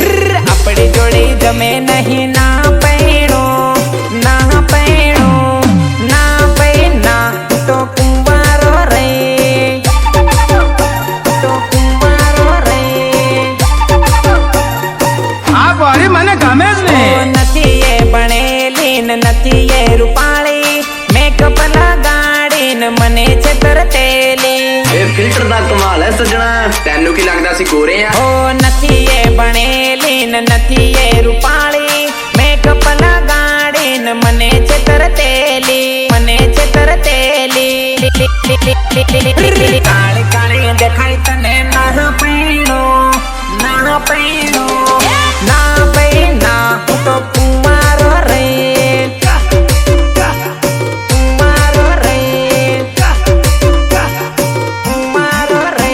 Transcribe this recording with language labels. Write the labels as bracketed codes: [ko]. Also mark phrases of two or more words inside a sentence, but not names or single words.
[gu] આપણી જોડે જમે નહીં ના પૈણો ના પૈણો ના પૈણા હું તો કુંવારો રે તો કુંવારો રે આ બોરી મને ગમે જ ને. નથી એ ભણેલી ને નથી એ રૂપાળી મેકઅપ લગાડી ને મને છે તરતેલી [pa] ਇਹ ਫਿਲਟਰ ਦਾ ਕਮਾਲ ਹੈ ਸਜਣਾ ਤੈਨੂੰ ਕੀ ਲੱਗਦਾ ਸੀ ਗੋਰੇ ਆ [gu] ઓ નથી એ ભણેલી ને નથી એ રૂપાળી મેકઅપ લગાડી ને મને છે તરતેલી મને છે તરતેલી કાળી કાળી દેખાય તને ના પૈણો ના પૈણો ના પૈણા હું તો કુંવારો રે કુંવારો રે કુંવારો રે